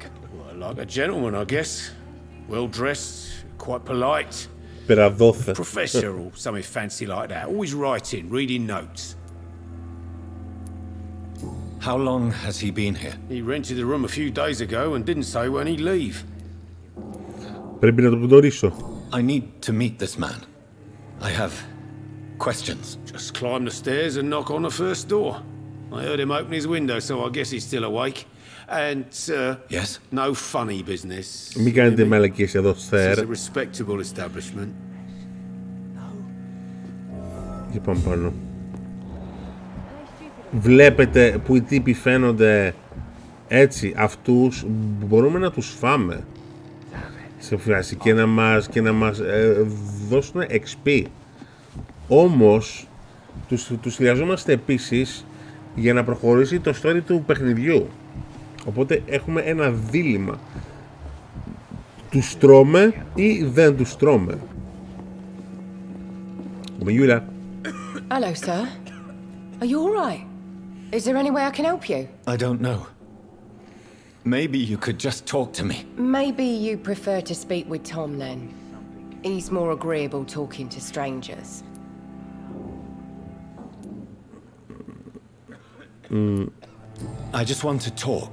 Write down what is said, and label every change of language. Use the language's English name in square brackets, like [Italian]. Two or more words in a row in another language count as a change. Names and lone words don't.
[English] Well, like a gentleman, I guess. Well-dressed, quite polite. [Greek] Περαδόθε. [English] Professor or something fancy like that. Always writing, reading notes. How long has he been here? He rented the room a few days ago and didn't say when he'd leave. [Greek] Πρέπει να το γνωρίσω. [English] I need to meet this man. I have questions. Just climb the stairs and knock on the first door. I heard him open his window, so I guess he's still awake. And, yes? No funny business. [Greek] Μην κάνετε μαλακίες εδώ, [English] sir. It's a respectable establishment. [Greek] Για πάμε πάνω. βλέπετε που οι τύποι φαίνονται έτσι, αυτούς μπορούμε να τους φάμε σε φάση και να μας δώσουν XP. Όμως τους χρειαζόμαστε επίσης για να προχωρήσει το story του παιχνιδιού. Οπότε έχουμε ένα δίλημμα. Τους τρώμε ή δεν τους τρώμε. Γιούλα. [English] Hello, sir. Are you all right? Is there any way I can help you? I don't know. Maybe you could just talk to me. Maybe you prefer to speak with Tom then. He's more agreeable talking to strangers. I just want to talk.